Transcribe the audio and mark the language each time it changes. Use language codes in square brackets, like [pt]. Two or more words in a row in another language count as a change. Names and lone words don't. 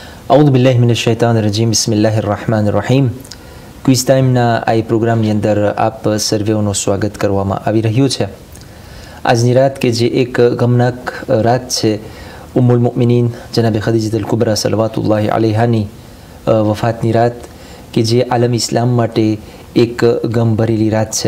[ar] أعوذ بالله من الشيطان الرجيم. بسم الله الرحمن الرحيم. [gu] ક્વિઝ ટાઈમના આ પ્રોગ્રામની અંદર આપ સર્વેઓનું સ્વાગત કરવામાં આવી રહ્યું છે. આજની રાત કે જે એક ગમનાક રાત છે, ઉમ્મુલ મુમિનીન જનાબે ખદીજતુલ કુબરા [ar] صلوات الله عليها [gu] વફાતની રાત કે જે આલમ ઇસ્લામ માટે એક ગમ ભરેલી રાત છે.